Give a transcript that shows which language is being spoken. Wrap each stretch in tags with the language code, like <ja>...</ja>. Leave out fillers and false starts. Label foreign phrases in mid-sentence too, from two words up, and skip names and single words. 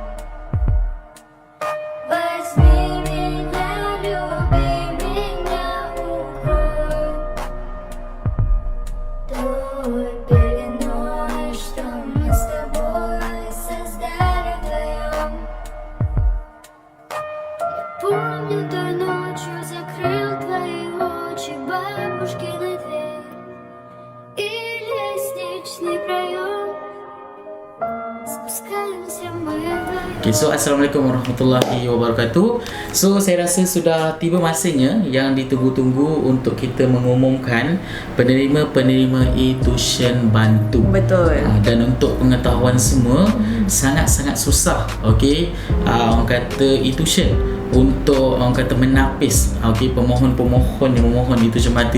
<ru>Возьми меня, люби меня, укрой той пеленой, что мы с тобой создали вдвоем. Помню, той ночью закрыл твои очи, бабушкины дверь и лестничный проем. Спускаемся мы вдвоем.</ru> <en>Okay, so</en> <ar>السلام عليكم ورحمة الله وبركاته.</ar> <ms>So saya rasa sudah tiba masanya yang ditunggu-tunggu untuk kita mengumumkan penerima-penerima e-tuition bantu. Betul. Dan untuk pengetahuan semua, sangat-sangat susah. Okey, orang kata e-tuition untuk orang kata menapis pemohon-pemohon yang memohon di</ms> <en>tuition party.</en>